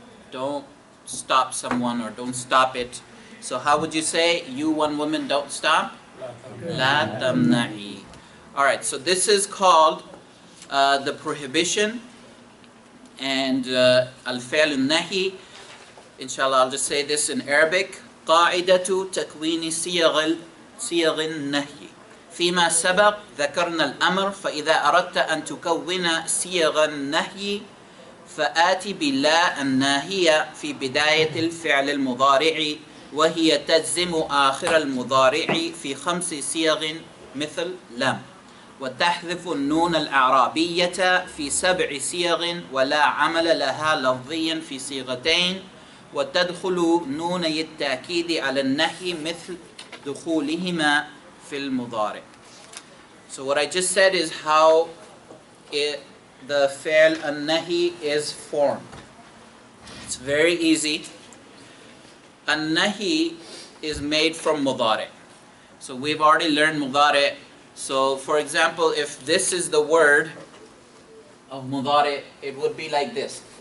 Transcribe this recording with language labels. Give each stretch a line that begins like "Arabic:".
English: Don't stop someone, or don't stop it. So how would you say, you one woman don't stop?
Arabic: La tamna'i.
English: Alright, so this is called the prohibition and al-fi'l al-nahi. Inshallah, I'll just say this in Arabic.
Arabic: قاعدة تكوين صيغ النهي. فيما سبق ذكرنا الأمر، فإذا أردت أن تكون صيغ النهي فآتي باللا الناهية في بداية الفعل المضارع، وهي تجزم آخر المضارع في 5 صيغ مثل لم، وتحذف النون الأعرابية في 7 صيغ ولا عمل لها لفظيا في صيغتين، وتدخل نوني التأكيد على النهي مثل دخولهما في المضارع.
English: So what I just said is how the fi'l an-nahi is formed. It's very easy. An-nahi is made from mudari. So we've already learned mudari. So for example, if this is the word of mudari, it would be like this.